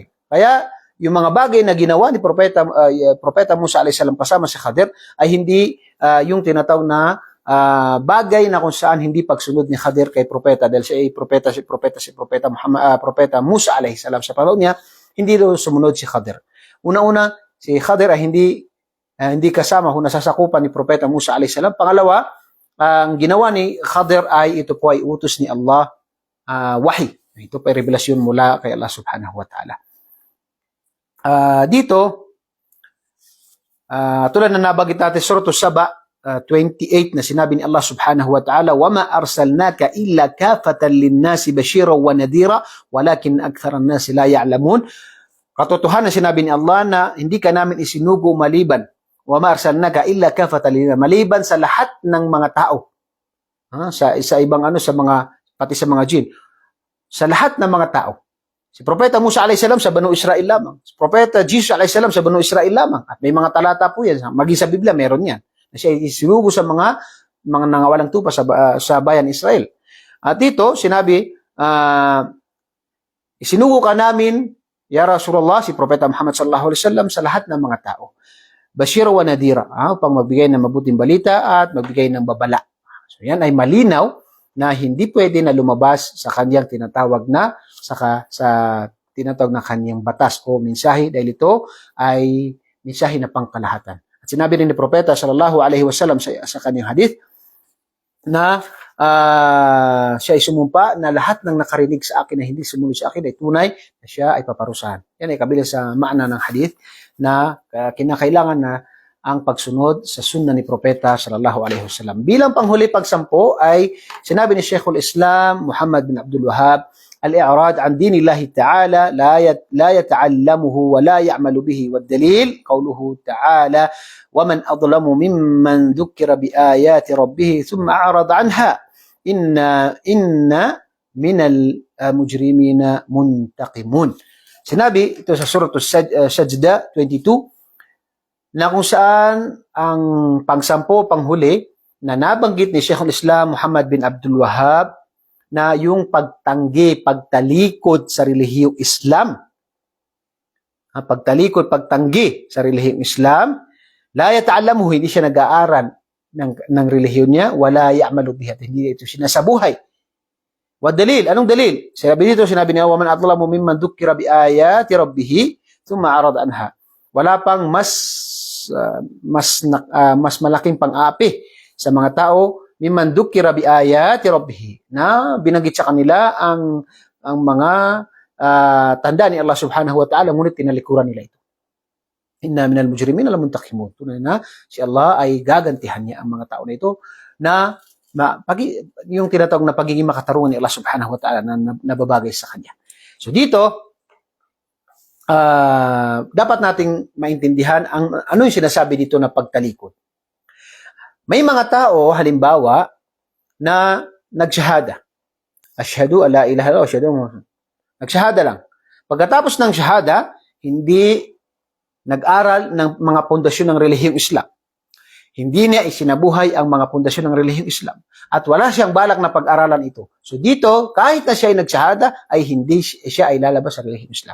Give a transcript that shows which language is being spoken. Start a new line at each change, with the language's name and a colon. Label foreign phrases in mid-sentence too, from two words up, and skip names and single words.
Filipino: Kaya yung mga bagay na ginawa ni Propeta Musa
Arabic: عليه السلام
Filipino: kasama si Khadir ay hindi yung tinatawag na bagay na kung saan hindi pagsunod ni Khadir kay propeta, dahil siya ay Propeta Musa
Arabic: عليه السلام
Filipino: sa panahon niya, hindi daw sumunod si Khadir. Una-una, si Khadir ay hindi kasama kung nasasakupan ni Propeta Musa
Arabic: عليه السلام.
Filipino: Pangalawa, ang ginawa ni Khadir ay ito po ay utos ni Allah, wahi. Ito po ay revelasyon mula kay Allah
Arabic: سبحانه وتعالى.
Filipino: Dito, tulad na nabanggit natin Surah As-Saba 28 na sinabi ni Allah
Arabic: سبحانه وتعالى, وَمَا أَرْسَلْنَاكَ إِلَّا كَافَةً لِلنَّاسِ بَشِيرًا وَنَذِيرًا وَلَكِنْ أَكْثَرَ النَّاسِ لَا يَعْلَمُونَ.
Filipino: Katotohanan sinabi ni Allah na hindi ka namin isinugo maliban,
Arabic: وَمَا أَرْسَلْنَاكَ إِلَّا كَافَةً لِلنَّاسِ,
Filipino: maliban sa lahat ng mga tao. Sa ibang pati sa mga jin. Sa lahat ng mga tao. Si Propeta Musa
Arabic: عليه السلام
Filipino: sa Banu Israel lamang. Si Propeta Jesus
Arabic: عليه السلام
Filipino: sa Banu Israel lamang. At may mga talata po yan. Maging sa Biblia, meron yan. Na siya isinugo sa mga nangawalang tupa sa bayan Israel. At dito, sinabi, isinugo ka namin,
Arabic: يا رسول الله,
Filipino: si Propeta Muhammad
Arabic: صلى الله عليه وسلم
Filipino: sa lahat ng mga tao.
Arabic: بشيرا ونذيرا,
Filipino: upang magbigay ng mabuting balita at magbigay ng babala. So yan ay malinaw na hindi pwede na lumabas sa kanyang tinatawag na sa tinatawag na kanyang batas o mensahe, dahil ito ay mensahe na pangkalahatan. At sinabi rin ni Propeta
Arabic: صلى الله عليه وسلم
Filipino: sa kanyang hadith na siya ay sumumpa na lahat ng nakarinig sa akin na hindi sumunod sa akin ay tunay na siya ay paparusahan. Yan ay kabilang sa maana ng hadith na kinakailangan na ang pagsunod sa sunna ni Propeta
Arabic: صلى الله عليه وسلم.
Filipino: Bilang panghuli pagsampo ay sinabi ni
Arabic: Sheikhul Islam Muhammad bin Abdul Wahhab, الإعراض عن دين الله تعالى لا يتعلمه ولا يعمل به والدليل قوله تعالى ومن أظلم ممن ذكر بآيات ربه ثم أعرض عنها إنا من المجرمين منتقمون.
Filipino: Sinabi ito sa surah As-Sajdah 22 na kung saan ang panghuli na nabanggit ni Sheikhul Islam Muhammad bin Abdul Wahhab na yung pagtalikod sa relihiyong Islam. Pagtanggi sa relihiyong Islam,
Arabic: لا يتعلمه,
Filipino: hindi siya nag-aaral ng relihiyon niya,
Arabic: ولا يعمل بها,
Filipino: hindi ito sinasabuhay.
Arabic: ودليل,
Filipino: anong dalil? Sinabi niya,
Arabic: ومن أظلم ممن ذكر بآيات ربه ثم أعرض عنها.
Filipino: Wala pang mas malaking pang-aapi sa mga tao
Arabic: ممن ذكر بآيات ربه,
Filipino: na binanggit sa kanila ang mga tanda ni Allah
Arabic: سبحانه وتعالى,
Filipino: ngunit tinalikuran nila ito.
Arabic: إنا من المجرمين لمنتقمون.
Filipino: Tunay na si Allah ay gagantihan niya ang mga tao na ito na yung tinatawag na pagiging makatarungan ni Allah
Arabic: سبحانه وتعالى
Filipino: na nababagay sa kanya. So dito, dapat nating maintindihan ano yung sinasabi dito na pagtalikod. May mga tao, halimbawa, na nagshahada.
Arabic: أشهد أن لا إله إلا الله,
Filipino: nagshahada lang. Pagkatapos ng shahada, hindi nag-aral ng mga pundasyon ng relihiyong Islam. Hindi niya isinabuhay ang mga pundasyon ng relihiyong Islam. At wala siyang balak na pag-aralan ito. So dito, kahit na siya ay nagshahada, ay hindi siya ay lalabas sa relihiyong Islam.